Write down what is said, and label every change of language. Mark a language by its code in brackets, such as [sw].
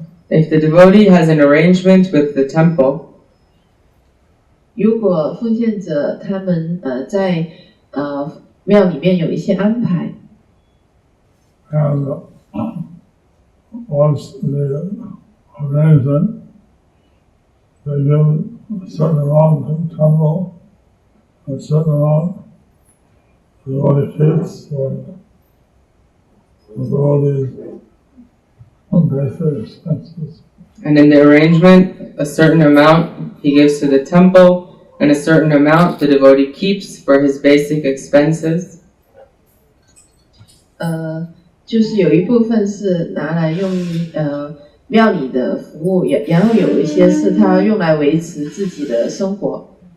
[en] If the devotee has an arrangement with the temple, [zh] 如果奉献者他们在庙里面有一些安排， [en] and once the arrangement, they give a certain amount to the temple, a certain amount the devotee keeps, or the devotees pay for expenses. and in the arrangement, a certain amount he gives to the temple, and a certain amount the devotee keeps for his basic expenses. [zh] 就是有一部分是拿来用于庙里的服务，然后有一些是他用来维持自己的生活。